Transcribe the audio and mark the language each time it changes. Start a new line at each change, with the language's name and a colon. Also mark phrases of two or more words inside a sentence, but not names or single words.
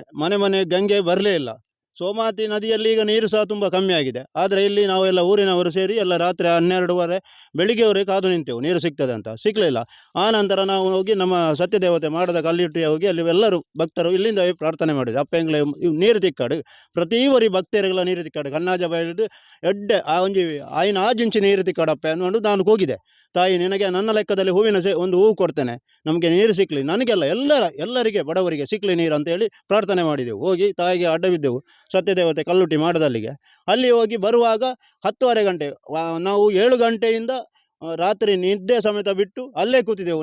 Kannada: ಮನೆ ಮನೆ ಗಂಗೆ ಬರಲೇ ಇಲ್ಲ. ಸೋಮಾತಿ ನದಿಯಲ್ಲಿ ಈಗ ನೀರು ಸಹ ತುಂಬ ಕಮ್ಮಿ ಆಗಿದೆ. ಆದರೆ ಇಲ್ಲಿ ನಾವೆಲ್ಲ ಊರಿನವರು ಸೇರಿ ಎಲ್ಲ ರಾತ್ರಿ 12:30 ಬೆಳಿಗ್ಗೆವರೆಗೆ ಕಾದು ನಿಂತೆವು ನೀರು ಸಿಗ್ತದೆ ಅಂತ. ಸಿಕ್ಕಲಿಲ್ಲ. ಆ ನಂತರ ನಾವು ಹೋಗಿ ನಮ್ಮ ಸತ್ಯದೇವತೆ ಮಾಡದ ಕಲ್ಲಿಟ್ಟಿಗೆ ಹೋಗಿ ಅಲ್ಲಿ ಎಲ್ಲರೂ ಭಕ್ತರು ಇಲ್ಲಿಂದ ಪ್ರಾರ್ಥನೆ ಮಾಡಿದ್ರು.
Tulu: ಅಪ್ಪ ಎಂಗ್ಲೆ ನೀರು ತಿಕ್ಕಾಡು, ಪ್ರತಿವರಿ ಭಕ್ತರಿಗೆಲ್ಲ ನೀರು ತಿಕ್ಕಾಡು, ಕಣ್ಣಾಜ ಬಯಲಿದ್ದು ಎಡ್ಡೆ ಆ ಒಂಜಿ ಆಯ್ನ ಆಜಿಂಚಿ ನೀರು ತಿಕ್ಕಾಡಪ್ಪ
Kannada: ಅಂದ್ಕೊಂಡು ನಾನು ಹೋಗಿದೆ. ತಾಯಿ, ನಿನಗೆ ನನ್ನ ಲೆಕ್ಕದಲ್ಲಿ ಹೂವಿನ ಒಂದು ಹೂವು ಕೊಡ್ತೇನೆ, ನಮಗೆ ನೀರು ಸಿಕ್ಕಲಿ, ನನಗೆಲ್ಲ ಎಲ್ಲರಿಗೆ ಬಡವರಿಗೆ ಸಿಕ್ಕಲಿ ನೀರು ಅಂತೇಳಿ ಪ್ರಾರ್ಥನೆ ಮಾಡಿದೆವು. ಹೋಗಿ ತಾಯಿಗೆ ಅಡ್ಡ ಬಿದ್ದೆವು, ಸತ್ಯದೇವತೆ ಕಲ್ಲುಟ್ಟಿ ಮಾಡದಲ್ಲಿಗೆ. ಅಲ್ಲಿ ಹೋಗಿ ಬರುವಾಗ 10:30 ಗಂಟೆ, ನಾವು 7 ಗಂಟೆಯಿಂದ ರಾತ್ರಿ ನಿದ್ದೆ ಸಮೇತ ಬಿಟ್ಟು ಅಲ್ಲೇ ಕೂತಿದ್ದೆವು.